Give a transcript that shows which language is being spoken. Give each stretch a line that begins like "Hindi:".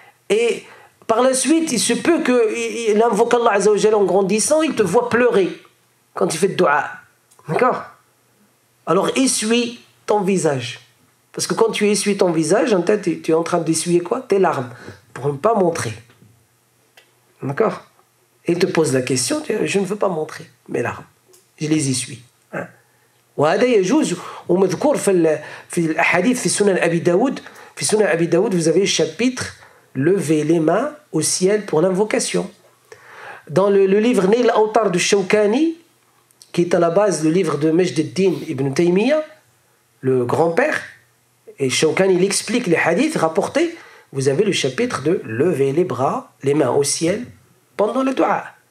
French: Et par la suite, il se peut qu'il invoque Allah Azza wa Jalla en grandissant, il te voit pleurer quand tu fais le dua. D'accord? Alors essuie ton visage. Parce que quand tu essuies ton visage, en tête, tu es en train d'essuyer quoi? Tes larmes. Pour ne pas montrer. D'accord? Et il te pose la question, je ne veux pas montrer mes larmes. Je les essuie.
Arabic: وهذا يجوز ومذكور في الأحاديث في سنن أبي داود. في سنن أبي داود,
French: vous avez le chapitre lever les mains au ciel pour l'invocation. Dans le livre Nail al-Awtar de Shawkani, qui est à la base le livre de Majd al-Din ibn Taymiyyah, le grand-père, et Shawkani il explique les hadiths rapportés, vous avez le chapitre de lever les bras, les mains au ciel pendant le dua.